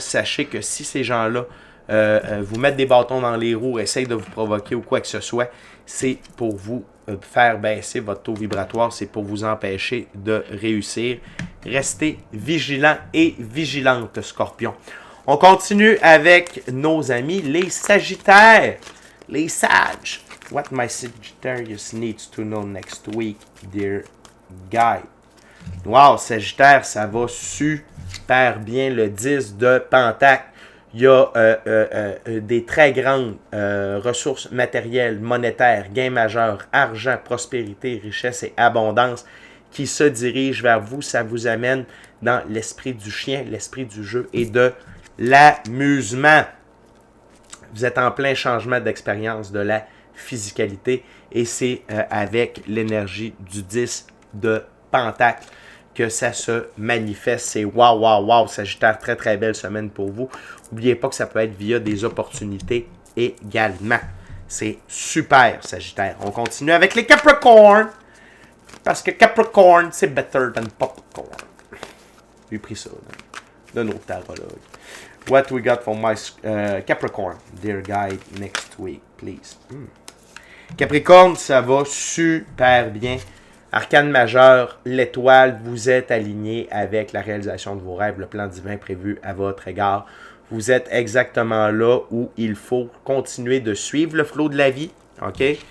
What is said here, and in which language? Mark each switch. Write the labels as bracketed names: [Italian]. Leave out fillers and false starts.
[French] Sachez que si ces gens-là vous mettent des bâtons dans les roues, essayent de vous provoquer ou quoi que ce soit, c'est pour vous faire baisser votre taux vibratoire, c'est pour vous empêcher de réussir. Restez vigilants et vigilantes, Scorpion. On continue avec nos amis, les Sagittaires, les Sages. [English] What my Sagittarius needs to know next week, dear guide. [French] Wow, Sagittaire, ça va super bien. Le 10 de Pentacle. Il y a des très grandes ressources matérielles, monétaires, gains majeurs, argent, prospérité, richesse et abondance qui se dirigent vers vous. Ça vous amène dans l'esprit du chien, l'esprit du jeu et de l'amusement. Vous êtes en plein changement d'expérience de la physicalité et c'est avec l'énergie du 10 de Pentacle que ça se manifeste. C'est wow, wow, wow, Sagittaire, très très belle semaine pour vous. N'oubliez pas que ça peut être via des opportunités également. C'est super, Sagittaire. On continue avec les Capricorn. Parce que Capricorn, c'est [English] better than popcorn. [French] J'ai pris ça de nos tarologues. [English] What we got for my Capricorn, dear guide, next week, please. [French] Capricorne, ça va super bien. Arcane majeur, l'étoile, vous êtes aligné avec la réalisation de vos rêves, le plan divin prévu à votre égard. Vous êtes exactement là où il faut continuer de suivre le flot de la vie. OK?